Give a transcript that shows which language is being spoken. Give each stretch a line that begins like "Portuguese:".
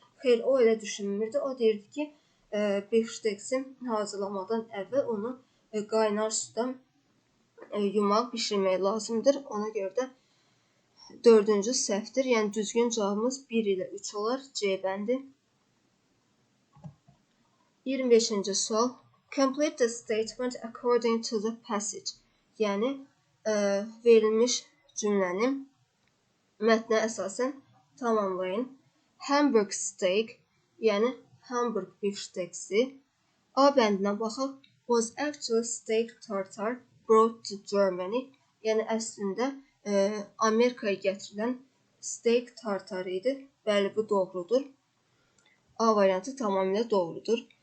Azerbaijani: Xeyr, o elə düşünmürdü. O deyirdi ki, bifşteksi hazırlamadan əvvəl onu qaynar suda yumaq, bişirmək lazımdır. Ona görə də dördüncü səhvdir. Yəni düzgün cavabımız 1 ilə 3 olar. C bəndi. 25-ci sual.
English: Complete the statement according to the passage.
Azerbaijani: Yəni verilmiş cümləni mətnə əsasən tamamlayın. Hamburg steak, yəni Hamburg bifşteksi. A bəndinə baxaq.
English: Was actually steak tartare brought to Germany.
Azerbaijani: Yəni əslində Amerikaya gətirilən steak tartar idi. Bəli, bu doğrudur. A variantı tamamilə doğrudur.